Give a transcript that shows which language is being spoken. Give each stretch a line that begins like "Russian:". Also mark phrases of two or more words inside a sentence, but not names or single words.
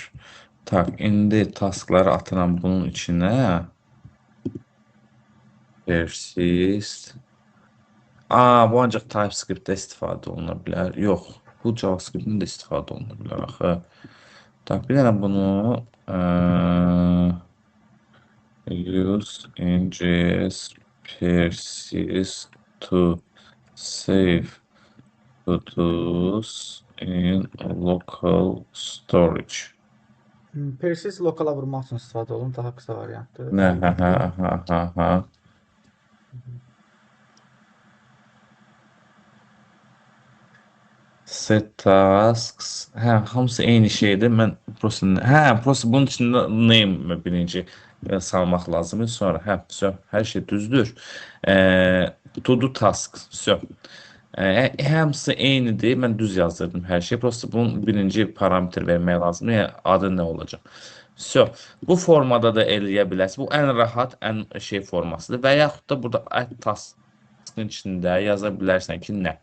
Azerbaijani: Tak, indi taskları atıram bunun içinə. Persist. Bu ancaq TypeScript-də istifadə oluna bilər. Yox, bu JavaScript-də də istifadə oluna bilər axı. Tak, bir dənə bunu
English: use in JS persist to save photos in local storage.
Azerbaijani: Persist lokala vurmaq üçün istifadə olunur, daha qısa variantdır.
English: Hə. Set tasks.
Azerbaijani: Hamısı eyni şeydir. Mən prosta bunun içində name birinci salmaq lazımdır. Sonra hər şey düzdür.
English: To do task.
Azerbaijani: Hamısı eynidir. Mən düz yazdırdım hər şey. Prosta bunun birinci parametr vermək lazımdır. Yəni adı nə olacaq? Bu formada da eləyə bilərsiniz. Bu ən rahat, ən şey formasıdır. Və yaxud da burada
English: add taskın
Azerbaijani: içində yaza bilərsən ki, nə?